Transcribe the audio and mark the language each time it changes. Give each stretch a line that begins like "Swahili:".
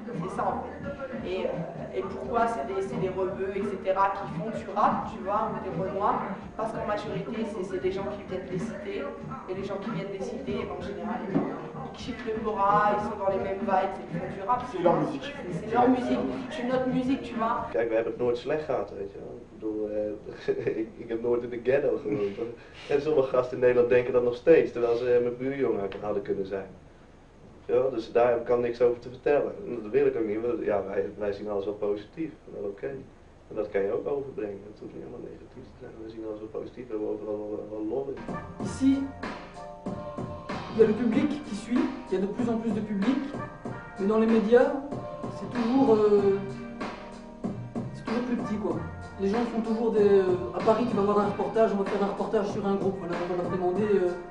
French: C'est ça en fait. Et pourquoi c'est des rebeux, etc., qui font du rap, tu vois, ou des renois? Parce qu'en majorité, c'est des gens qui viennent des cités, et les gens qui viennent des cités, en général, ils kiffent le Bora, ils sont dans les mêmes vibes, ils font du rap. C'est leur musique. C'est leur musique, c'est notre musique, tu vois.
Dutch: Kijk, we hebben het nooit slecht gehad, weet je wel. Ik bedoel, ik heb nooit in de ghetto gewoond. En sommige gasten in Nederland denken dat nog steeds, terwijl ze mijn buurjongen hadden kunnen zijn. Ja, dus daar kan ik niks over te vertellen. En dat wil ik ook niet, want ja, wij zien alles wel positief, wel oké. En dat kan je ook overbrengen, het hoeft niet helemaal negatief te zijn. We zien alles wel positief, we hebben overal wel lol in.
French: Ici, il y a le public qui suit, il y a de plus en plus de public, mais dans les médias, c'est toujours plus petit quoi. Les gens font toujours des... À Paris, tu vas voir un reportage, on va faire un reportage sur un groupe, voilà, on va leur demander...